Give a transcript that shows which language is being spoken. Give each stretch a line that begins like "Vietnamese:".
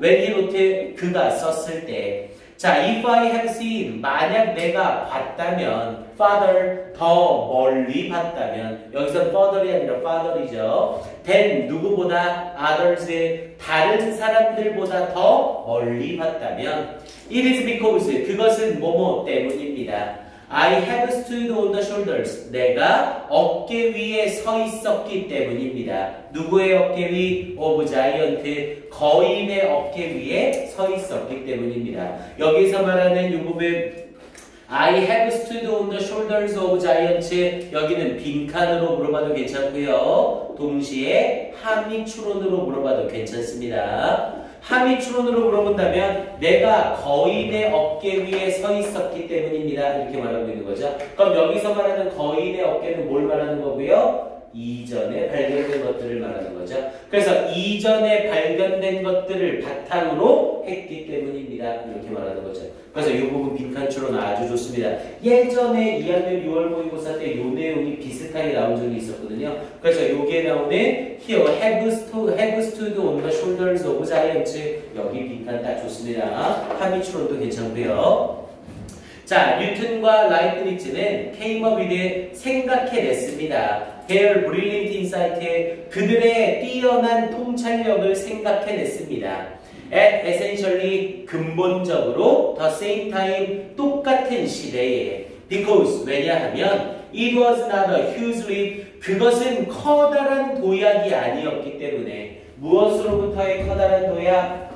English: When he wrote,
Korean: 그가 썼을 때. 자,
English: if I have seen,
Korean: 만약 내가 봤다면, father, 더 멀리 봤다면, 여기서 father이 아니라 father이죠.
English: then,
Korean: 누구보다,
English: others,
Korean: 다른 사람들보다 더 멀리 봤다면,
English: it is because,
Korean: 그것은 뭐뭐 때문입니다.
English: I have stood on the shoulders.
Korean: 내가 어깨 위에 서 있었기 때문입니다. 누구의 어깨 위?
English: of giant.
Korean: 거인의 어깨 위에 서 있었기 때문입니다. 여기서 말하는 이 부분
English: I have stood on the shoulders of giants.
Korean: 여기는 빈칸으로 물어봐도 괜찮고요. 동시에 함의 추론으로 물어봐도 괜찮습니다. 함의 추론으로 물어본다면 내가 거인의 어깨 위에 서 있었기 때문입니다. 이렇게 말하고 있는 거죠. 그럼 여기서 말하는 거인의 어깨는 뭘 말하는 거고요? 이전에 발견된 것들을 말하는 거죠. 그래서 이전에 발견된 것들을 바탕으로 했기 때문입니다. 이렇게 말하는 거죠. 그래서 이 부분 빈칸 추론 아주 좋습니다. 예전에 2학년 6월 모의고사 때 이 내용이 비슷하게 나온 적이 있었거든요. 그래서 여기에 나오는
English: here have stood on the shoulders of giants
Korean: 여기 빈칸 딱 좋습니다. 함의 추론도 괜찮고요. 자, 뉴턴과 라이프니츠는
English: came up with
Korean: 생각해냈습니다.
English: Their brilliant insight,
Korean: 그들의 뛰어난 통찰력을 생각해냈습니다.
English: At essentially,
Korean: 근본적으로
English: the same time,
Korean: 똑같은 시대에
English: because,
Korean: 왜냐하면
English: it was not a huge leap,
Korean: 그것은 커다란 도약이 아니었기 때문에 무엇으로부터의 커다란 도약?